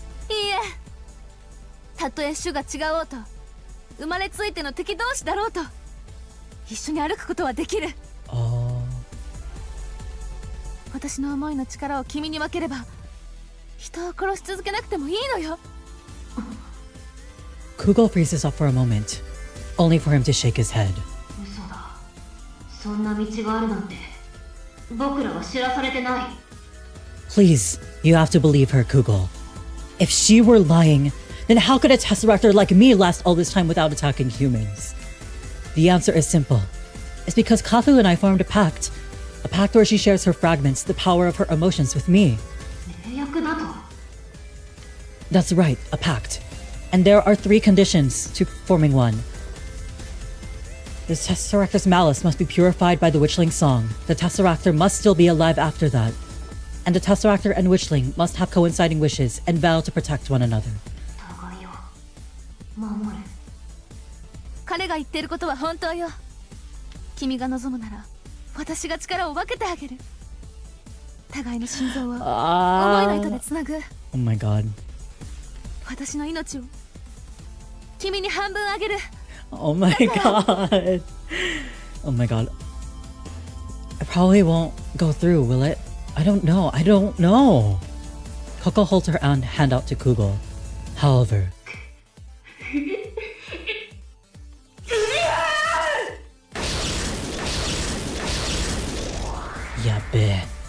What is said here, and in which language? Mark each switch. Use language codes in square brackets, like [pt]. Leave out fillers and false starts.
[ja] いいえ、たとえ種が違おうと生まれついての敵同士だろうと一緒に歩くことはできる。私私の思いの力を君に分ければ人を殺し続けなくてもいいのよ。 [en] Kugo freezes up for a moment, only for him to shake his head. [ja] 嘘だ。そんな道があるなんて僕らは知らされてない。 [en] Please, you have to believe her, Kugo. If she were lying, then how could a Tesseractor like me last all this time without attacking humans? The answer is simple. It's because Kathu and I formed a pact where she shares her fragments, the power of her emotions with me. [ja] 契約だと。 [en] That's right, a pact. And there are 3 conditions to forming one. The Tesseractor's malice must be purified by the Witchling song. The Tesseractor must still be alive after that. And the Tesseractor and Witchling must have coinciding wishes and vow to protect one another. [ja] 互いを守る。彼が言ってることは本当よ。君が望むなら私が力を分けてあげる。互いの心臓を思いの糸でつなぐ。 [en] Oh my god. [ja] 私の命を君に半分あげる。 [en] Oh my god. Oh my god. It probably won't go through, will it? I don't know. Coco holds her hand out to Kugo. However, yabe.